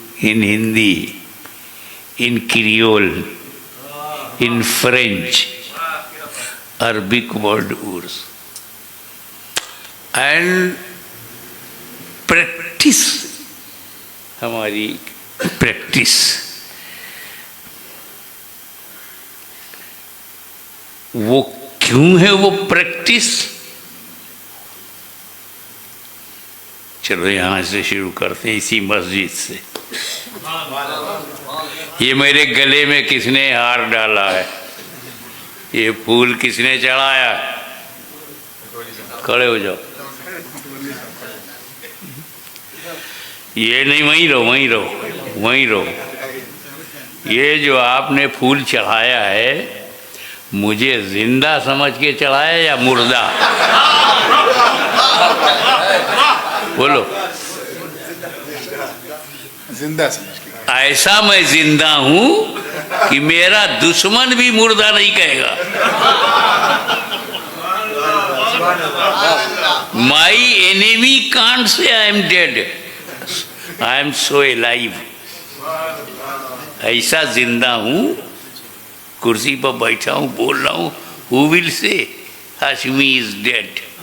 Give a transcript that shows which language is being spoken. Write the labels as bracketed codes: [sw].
[en] In Hindi, in Creole, in French, Arabic word urs. [ur] And practice, ہماری practice, وہ کیوں ہے وہ practice؟ چلو یہاں سے شروع کرتے ہیں اسی مسجد سے. یہ میرے گلے میں کس نے ہار ڈالا ہے؟ یہ پھول کس نے چڑھایا؟ کھڑے ہو جاؤ. یہ نہیں، وہیں رہو وہیں رہو وہیں رہو. یہ جو آپ نے پھول چڑھایا ہے مجھے زندہ سمجھ کے چڑھایا یا مردہ؟ بولو. زندہ سمجھ کے. ایسا میں زندہ ہوں کہ میرا دشمن بھی مردہ نہیں کہے گا. [en] My enemy can't say I am dead. I am so alive. [ur] ایسا زندہ ہوں، کرسی پر بیٹھا ہوں، بول رہا ہوں. [en] Who will say Hashmi is dead?